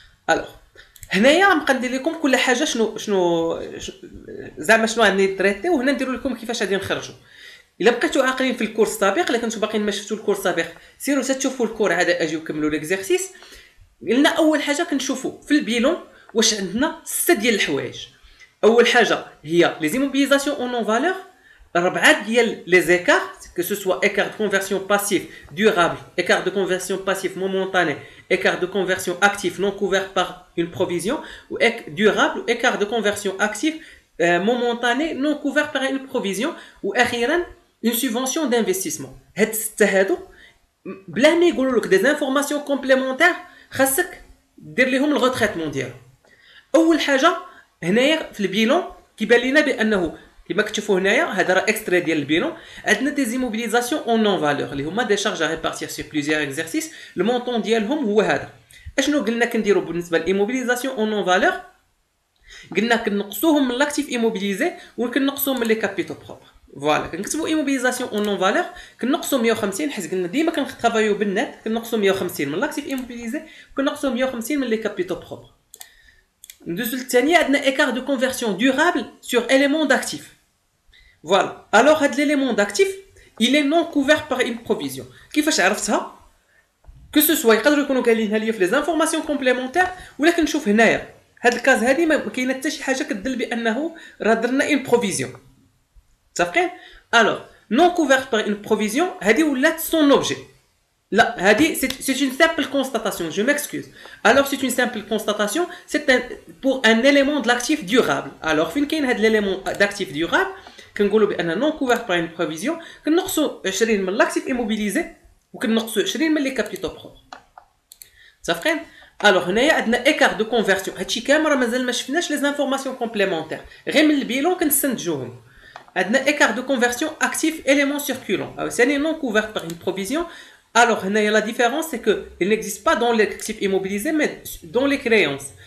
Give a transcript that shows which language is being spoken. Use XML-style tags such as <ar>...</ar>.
<ar>الوغ هنايا غنبقى ندير لكم كل حاجه شنو زعما شنو غادي تريتي، وهنا نديروا لكم كيفاش غادي نخرجوا. الا بقيتوا عاقلين في الكورس السابق، الا كنتو باقيين ما شفتوا الكورس السابق سيروا تشوفوا الكور عاد اجيو كملوا ليكزارسيس. قلنا اول حاجه كنشوفوا في البيلون واش عندنا 6 ديال الحوايج. اول حاجه هي لي زيموبيليزاسيون اون نون فالور، 4 ديال لي زيكار</ar> <fr>que ce soit écart de conversion passif durable, écart de conversion passif momentané, écart de conversion actif non couvert par une provision, ou durable, ou écart de conversion actif momentané non couvert par une provision, ou une subvention d'investissement.</fr> <ar>هاد الستة هادو بلا ما يقولوا لك</ar> <fr>des informations complémentaires</fr> <ar>خاصك دير لهم الغوتريتمون ديالهم. اول حاجه هنايا في البيلون كيبان لنا بانه كما كتشوفوا هنايا هذا راه اكستري ديال البيلون، عندنا دي زيموبيليزاسيون اون نون فالور اللي هما دي شارج ا ريبارتير سور بليزيور اكزرسيس. المونطون ديالهم هو هذا. اشنو قلنا كنديروا بالنسبه للايموبيليزاسيون اون نون فالور؟ قلنا كنقصوهم من لاكتيف ايموبيليزي وكنقصوهم من لي كابيتال بروبر. فوالا كنكتبوا ايموبيليزاسيون اون نون فالور كنقصوا 150، حيت قلنا ديما كنترافايو بالنت، كنقصوا 150 من لاكتيف ايموبيليزي وكنقصوا 150 من لي كابيتال بروبر. ندوزو للثانيه، عندنا</ar> <fr>écart de conversion durable sur élément d'actif. Voilà. Alors</fr> <ar>هاد</ar> <fr>l'élément d'actif il est non couvert par une provision.</fr> <ar>كيفاش عرفتها؟</ar> <fr>que ce soit</fr> <ar>يقدروا يكونوا قالينها ليا في لي زانفورماسيون كومبليمونتير، ولا كنشوف هنايا هاد الكاز هادي ما كاينه حتى شي حاجه كتدل بانه راه درنا اون بروفيزيون. متفقين؟</ar> <fr>alors non couvert par une provision</fr> <ar>هادي ولات</ar> <fr>son objet. Là, c'est une simple constatation, je m'excuse. Alors, c'est une simple constatation, c'est pour un élément de l'actif durable. Alors, fin qu'il y a l'élément d'actif durable, qu'on dit que non couvert par une provision, qu'on a 20 من l'actif immobilisé, ou qu'on a 20 من les capitaux propres. Ça fait? Alors, on a un écart de conversion.</fr> <ar>هادشي كامل راه مازال ما شفناش</ar> <fr>les informations complémentaires.</fr> <ar>غير من البيلون كنستنتجوهم.</ar> <fr>Un écart de conversion actif élément circulant. C'est non couvert par une provision. Alors, la différence, c'est qu'il n'existe pas dans l'actif immobilisé, mais dans les créances.</fr>